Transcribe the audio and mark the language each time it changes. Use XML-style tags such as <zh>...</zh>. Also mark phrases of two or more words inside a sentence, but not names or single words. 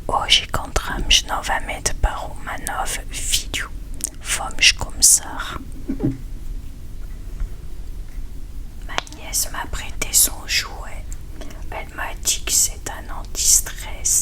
<pt>Hoje encontramos novamente para uma nova vídeo. Vamos começar.</pt> <fr>Ma nièce m'a prêté son jouet. Elle m'a dit que c'est un anti-stress.</fr>